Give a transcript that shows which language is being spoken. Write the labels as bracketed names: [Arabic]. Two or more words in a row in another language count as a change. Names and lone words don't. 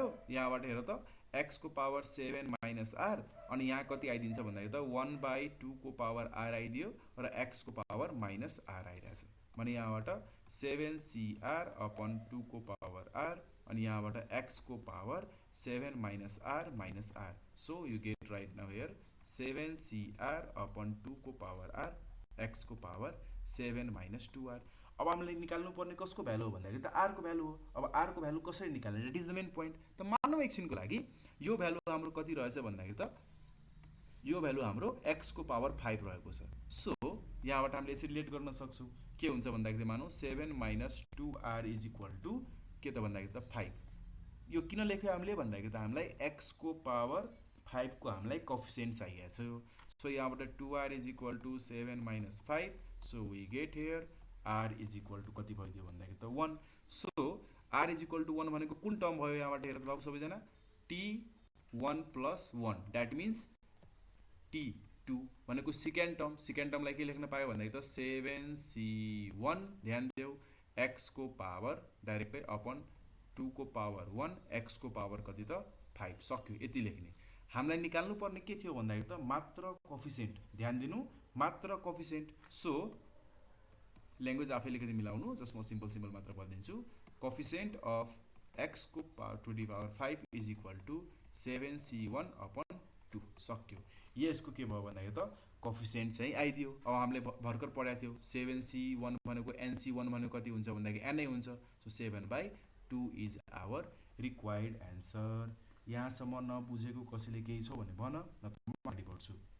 [Nepali] यहाँबाट हेर त x को पावर 7 माइनस r, अनि यहाँ कति आइदिन्छ भन्दाखेरि त 1/2 को पावर r आइदियो र x को पावर माइनस r आइरहेछ। भने यहाँबाट 7cr अपन 2 को पावर r, अनि यहाँबाट x को पावर 7 माइनस r। [English] so you get right now here 7cr upon 2 को power r, x को power 7 minus 2r। [Nepali] अब हामीले निकाल्नु पर्ने कसको भ्यालु हो भन्दाखेरि त r को भ्यालु हो। अब r को भ्यालु कसरी निकाल्ने, [English] it is the main point. [Nepali] त मानव एकछिनको लागि यो भ्यालु हाम्रो कति रहेछ भन्दाखेरि त यो भ्यालु हाम्रो x को पावर 5 रहेको छ। सो यहाँबाट हामीले यसरी रिलेट गर्न सक्छौँ। के हुन्छ भन्दाखेरि मानौ 7 माइनस 2r [English] is equal to [Nepali] के त भन्दाखेरि त 5। यो किन लेख्यो हामीले भन्दाखेरि त हामीलाई x को पावर 5 को हामीलाई कोफिसिएन्ट चाहिएको छ। [English] so यहाँबाट 2r is equal to 7 minus 5। so we get here r is equal to [Nepali] कति भइदियो भन्दाखेरि त [English] 1। so r is equal to 1 [Nepali] भनेको कुन टर्म भयो यहाँबाट हेर त बाबु सबैजना, [English] t1 plus 1 that means t2 [Nepali] भनेको [English] second term. [Nepali] सेकेन्ड टर्मलाई के लेख्न पायो भन्दाखेरि त 7c1, ध्यान देऊ x को पावर डाइरेक्टै अपन 2 को पावर 1, x को पावर कति त 5, सक्यो। यति लेख्ने। हामीलाई निकाल्नु पर्ने के थियो भन्दाखेरि त मात्र कोफिसिएन्ट, ध्यान दिनु मात्र कोफिसिएन्ट। [English] so language [Nepali] आफै अलिकति मिलाउनु, जस्ट म सिम्पल मात्र भनिदिन्छु। [English] coefficient of x को power 2 to the power 5 is equal to 7c1 upon 2, सक्यो। [Nepali] यसको के भयो भन्दाखेरि त कोफिसिएन्ट चाहिँ आइदियो। अब हामीले भर्खर पढाएको थियो 7c1 भनेको nc1 भनेको कति हुन्छ भन्दाखेरि n नै हुन्छ। [English] so 7/2 is our required answer. [Nepali] यहाँसम्म नबुझेको कसैले केही छ भने भन, नत्र म अगाडि बढ्छु।